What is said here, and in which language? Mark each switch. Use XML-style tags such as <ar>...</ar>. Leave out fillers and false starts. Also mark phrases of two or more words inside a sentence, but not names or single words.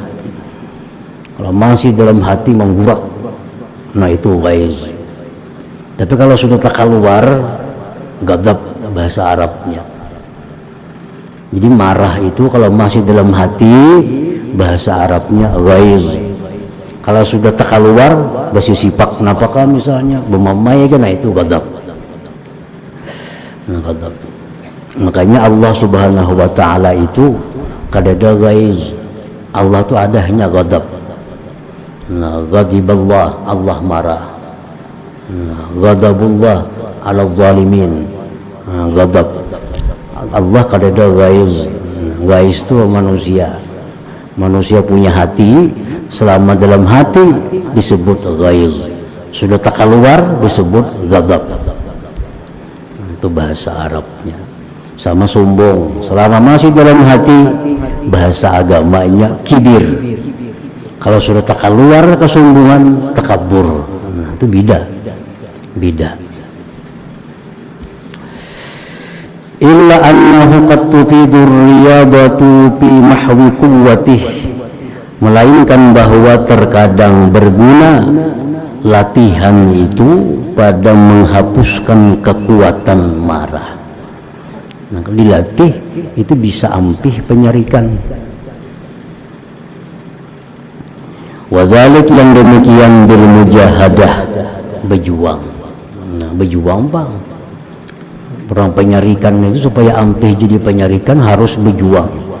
<id>Kalau masih dalam hati menggurak, nah itu ghaiz. Tapi kalau sudah tak keluar, ghadab bahasa Arabnya. Jadi marah itu kalau masih dalam hati, bahasa Arabnya ghaiz. Kalau sudah tak keluar,</id> <bjn>bahasa sipak napakah</bjn> <id>misalnya, bermamai kan, nah itu ghadab. Nah, ghadab. Makanya</id> <ar>الله سبحانه وتعالى</ar> <id>itu kadada ghaiz. Allah itu ada hanya ghadab. Nah, ghadiballah, Allah marah.</id> <ar>Nah, غضب الله على الظالمين.</ar> <id>Nah, ghadab. Allah kadada ghaiz. Ghaiz itu manusia. Manusia punya hati, selama dalam hati disebut ghaiz. Sudah tak keluar disebut ghadab. Itu bahasa Arabnya. Sama sombong, selama masih dalam hati, bahasa agamanya kibir. Kalau sudah tak keluar kesombongan, takabur. Nah, itu beda.</id> <ar>إلا أنه قد تفيد الرياضة في محو قوته,</ar> <id>melainkan bahwa terkadang berguna latihan itu pada menghapuskan kekuatan marah. Nah, kalau dilatih itu bisa</id> <bjn>ampih penyarikan.</bjn> <id>Wadzalik, yang demikian</id> <ar>بالمجاهدة,</ar> <id>berjuang. Nah, berjuang bang. Orang penyarikan itu supaya</id> <bjn>ampih jadi penyarikan</bjn> <id>harus berjuang.</id>